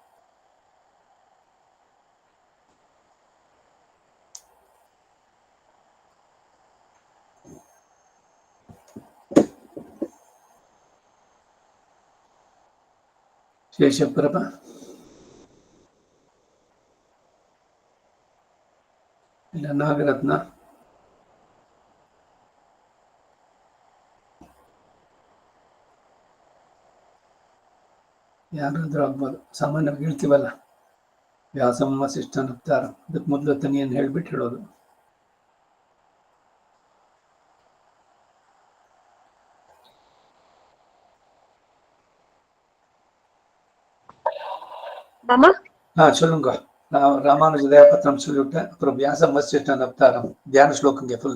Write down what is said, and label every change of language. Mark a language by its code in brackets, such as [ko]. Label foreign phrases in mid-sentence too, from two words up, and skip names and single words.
[kn] ಶೇಷಪ್ರಭ ಇಲ್ಲ ನಾಗರತ್ನ, ಯಾರಾದ್ರೂ ಆಗ್ಬೋದು. ಸಾಮಾನ್ಯವಾಗಿ ಹೇಳ್ತೀವಲ್ಲ, ವ್ಯಾಸಂ ವಸಿಷ್ಠನಪ್ತಾರ, ಅದಕ್ಕೆ ಮೊದಲು ತನಿಯನ್ನು ಹೇಳ್ಬಿಟ್ಟು ಹೇಳೋದು. [ta] சொல்லுங்க. நான் ராமானுஜ தயாபத்திரம் சொல்லிவிட்டேன். அப்புறம் வியாசம் வசிஷ்டன் அவதாரம் தியான ஸ்லோகங்க ஃபுல்.